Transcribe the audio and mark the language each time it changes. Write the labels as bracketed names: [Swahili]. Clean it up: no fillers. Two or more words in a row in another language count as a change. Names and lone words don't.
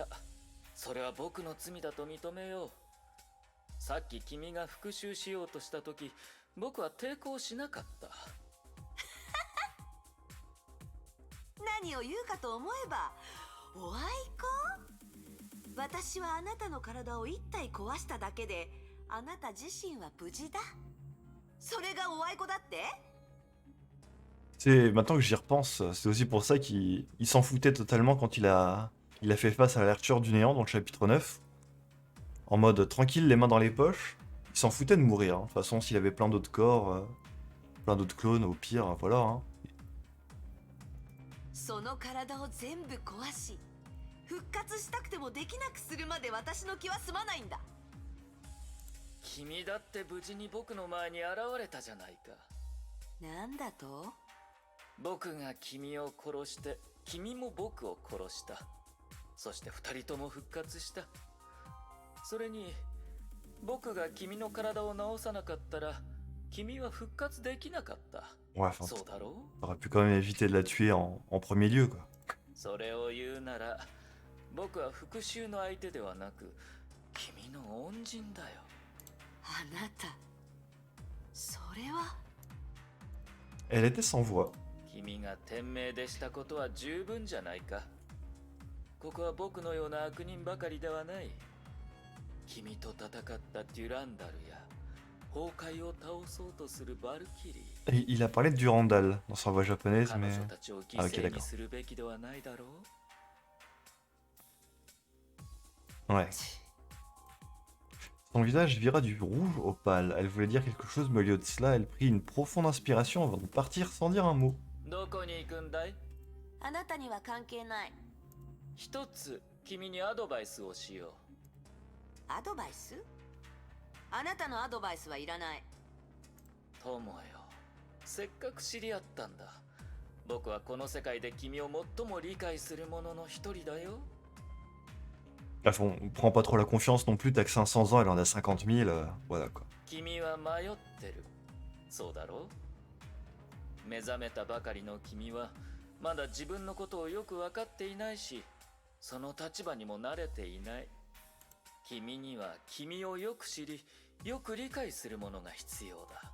[Japanese] それは僕の罪だと認めよう。さっき君が復讐しようとした時、僕は抵抗しなかった。何を言うかと思えば、おあいこ？私はあなたの体を一体壊しただけで、あなた自身は無事だ。それがおあいこだって？ [French] C'est maintenant que j'y repense, c'est aussi pour ça qu'il s'en foutait totalement quand il a fait face à l'Archer du néant dans le chapitre 9. En mode tranquille, les mains dans les poches. Il s'en foutait de mourir, hein. De toute façon, s'il avait plein d'autres corps, plein d'autres clones, au pire, voilà, hein. [Japanese] その体を全部壊し、復活したくてもできなくするまで私の気は済まないんだ。君だって無事に僕の前に現れたじゃないか。なんだと？僕が君を殺して、君も僕を殺した。そして二人とも復活した。それに、僕が君の体を治さなかったら、君は復活できなかった。 [French] Ouais, enfin, [Japanese] そうだろう？ [French] t'aurais pu quand même éviter de la tuer en premier lieu, quoi. [Japanese] それを言うなら、僕は復讐の相手ではなく、君の恩人だよ。あなた、それは。 [French] Elle était sans voix. [Japanese] 君が天命でしたことは十分じゃないか。ここは僕のような悪人ばかりではない。君と戦ったデュランダルや崩壊を倒そうとするバルキリー。 [French] Et il a parlé de Durandal dans sa voix japonaise, [Japanese] 彼 [French] mais... [Japanese] 女たちを犠 [French] Ah, ok, [Japanese] 牲に [French] d'accord. [Japanese] するべきではないだろう。 [French] Ouais. Son visage vira du rouge au pâle. Elle voulait dire quelque chose, mais au lieu de cela, elle prit une profonde inspiration avant de partir sans dire un mot. [Japanese] どこに行くんだい？あなたには関係ない。一つ君にアドバイスをしよう。アドバイス？あなたのアドバイスはいらない。友よ、せっかく知り合ったんだ。僕はこの世界で君を最も理解する者の一人だよ。 [French] Bref, on prend pas trop la confiance non plus, t'as que 500 ans, elle en a 50 000, voilà quoi. [Japanese] 君は迷ってる。そうだろう？目覚めたばかりの君はまだ自分のことをよく分かっていないし、その立場にも慣れていない。君には君をよく知り、よく理解するものが必要だ。